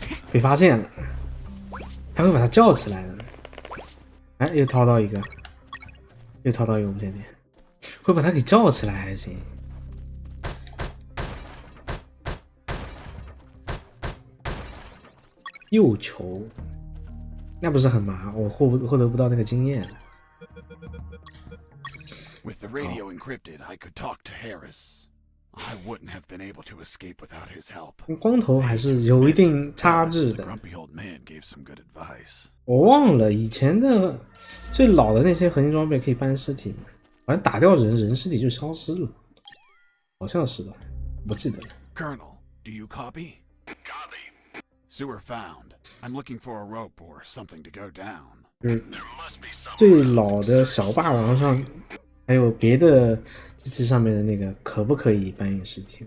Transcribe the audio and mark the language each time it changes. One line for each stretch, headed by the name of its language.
Chinese: 被发现了，他会把他叫起来的。哎，又掏到一个无线电，会把他给叫起来还行。右球，那不是很麻，我获得不到那个经验。
English: With the radio encrypted, I could talk to Harris. I wouldn't have been able to escape without his help.
Chinese: 光头还是有一定差距
English: The
Chinese: 的。
English: grumpy old man gave some good advice.
Chinese: 我忘了以前的最老的那些合金装备可以搬尸体吗？反正打掉人尸体就消失了，好像是的，不记得了。
English: Colonel, do you copy? Copy. Sewer found. I'm looking for a rope or something to go down.
Chinese: 就是
English: There must be some.
Chinese: 最老的小霸王上，还有别的机器上面的那个，可不可以搬运尸体？